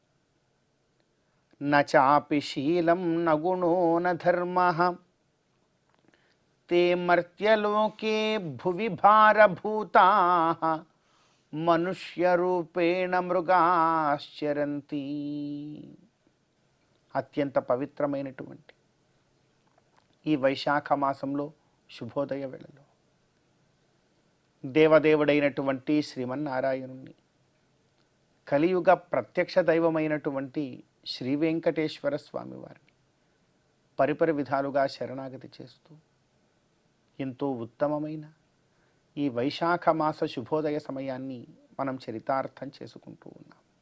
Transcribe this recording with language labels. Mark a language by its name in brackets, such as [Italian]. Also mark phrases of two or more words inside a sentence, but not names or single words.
[Sanskrit] न चापि शीलं न गुणो न धर्मः ते मर्त्यलोके भुवि भारभूताः మనుష్యరూపేణ మృగాశ్చరంతి. [Telugu] అత్యంత పవిత్రమైనటువంటి ఈ వైశాఖ మాసంలో శుభోదయ వేళలో దేవదేవుడైనటువంటి శ్రీమన్నారాయణుణ్ణి, కలియుగ ప్రత్యక్ష దైవమైనటువంటి శ్రీ వెంకటేశ్వర స్వామి వారిని పరిపరి విధాలుగా శరణాగతి చేస్తూ ఎంతో ఉత్తమమైన ఈ వైశాఖ మాస శుభోదయ సమయాన్ని మనం చరితార్థం చేసుకుంటూ ఉన్నాం.